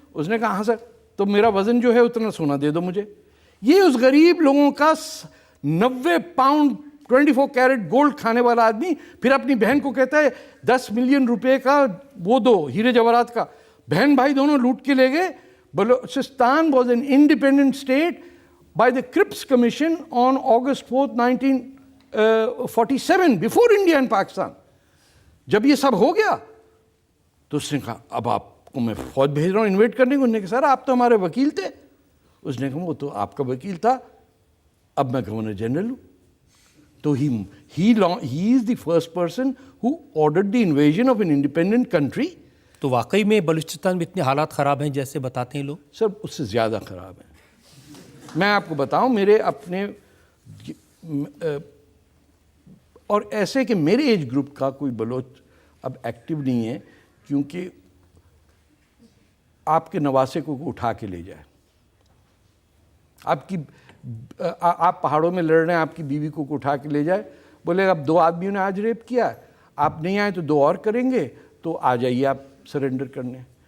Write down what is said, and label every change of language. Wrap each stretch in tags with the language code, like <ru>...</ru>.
<hi>उसने कहा हाँ सर, तो मेरा वजन जो है उतना सोना दे दो मुझे। ये उस गरीब लोगों का 90 पाउंड 24 कैरेट गोल्ड खाने वाला आदमी फिर अपनी बहन को कहता है 10 मिलियन रुपए का वो दो, हीरे जवाहरात का। बहन भाई दोनों लूट के ले गए।</hi> <en>Balochistan was an independent state by the Cripps Commission on August 4th, 1947, before India and Pakistan.</en> <hi>जब ये सब हो गया तो उसने कहा अब आपको मैं फौज भेज रहा हूँ इन्वेट करने को। उन्होंने कहा सर आप तो हमारे वकील थे। उसने कहा वो तो आपका वकील था, अब मैं गवर्नर जनरल हूँ।</hi> <en>तो he is the first person who ordered the invasion of an independent country.</en> <hi>तो वाकई में बलूचिस्तान में इतने हालात ख़राब हैं जैसे बताते हैं लोग? सर उससे ज़्यादा ख़राब है। मैं आपको बताऊं, मेरे अपने और ऐसे कि मेरे एज ग्रुप का कोई बलोच अब एक्टिव नहीं है, क्योंकि आपके नवासे को उठा के ले जाए, आप पहाड़ों में लड़ रहे हैं, आपकी बीवी को उठा के ले जाए, बोले अब 2 आदमियों ने आज रेप किया, आप नहीं आए तो 2 और करेंगे, तो आ जाइए आप सरेंडर करने।</hi>